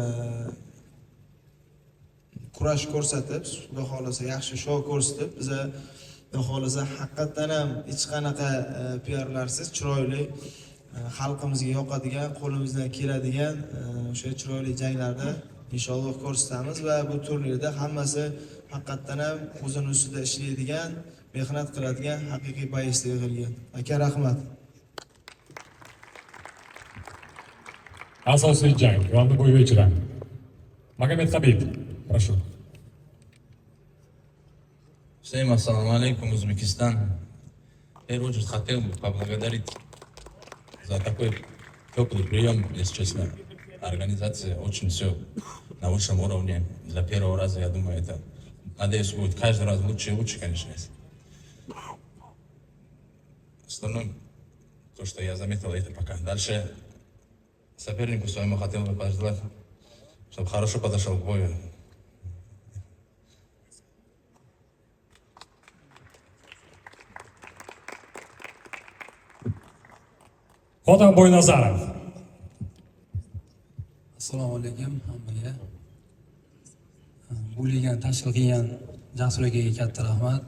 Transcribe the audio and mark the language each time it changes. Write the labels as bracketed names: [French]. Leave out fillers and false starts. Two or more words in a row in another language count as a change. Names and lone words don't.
[Uzbek] kurash ko'rsatib, Xudo xolasa yaxshi shou ko'rsatib, biz Xudo xolasa haqiqatan ham hech qanaqa PRlarsiz chiroyli xalqimizga yoqadigan, qo'limizdan keladigan o'sha chiroyli janglarda inshaalloh ko'rsatamiz va bu turnirda hammasi haqiqatan ham o'zini ustida ishlaydigan, mehnat qiladigan haqiqiy baislar yig'ilgan. Aka, rahmat. Asosiy jang, round bo'yi вечера. [Russian] Magomed Habib, прошу. Всем [Arabic] السلام عليكم, [Russian] Узбекистан. В первую очередь хотел бы поблагодарить за такой теплый прием, если честно. Организация очень все на высшем уровне. Для первого раза, я думаю, это, надеюсь, будет каждый раз лучше и лучше, конечно. Остальное, то, что я заметил, это пока. Дальше сопернику своему хотел бы пожелать, чтобы хорошо подошел к бою. [Uzbek] Xo'tan Boynazarov. Assalomu alaykum hammaga. Bu ligani tashkil qilgan Jasur akaga katta rahmat.